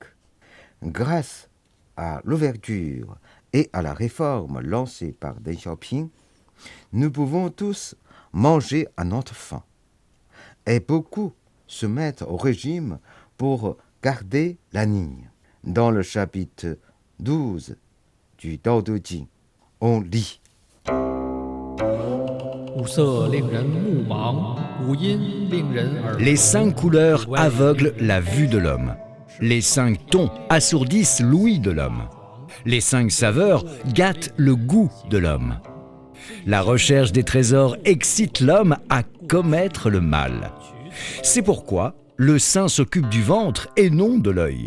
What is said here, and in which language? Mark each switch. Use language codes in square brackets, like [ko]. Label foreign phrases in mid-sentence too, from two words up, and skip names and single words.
[fr] Grâce à l'ouverture et à la réforme lancée par Deng Xiaoping, nous pouvons tous manger à notre faim. Et beaucoup se mettent au régime pour garder la ligne. Dans le chapitre 12 du Tao Te Ching, on lit. [zh] 五色令人目盲，五音令人耳聋。 [fr] Les 5 couleurs aveuglent la vue de l'homme. Les 5 tons assourdissent l'ouïe de l'homme. Les 5 saveurs gâtent le goût de l'homme. La recherche des trésors excite l'homme à commettre le mal. C'est pourquoi le sein s'occupe du ventre et non de l'œil.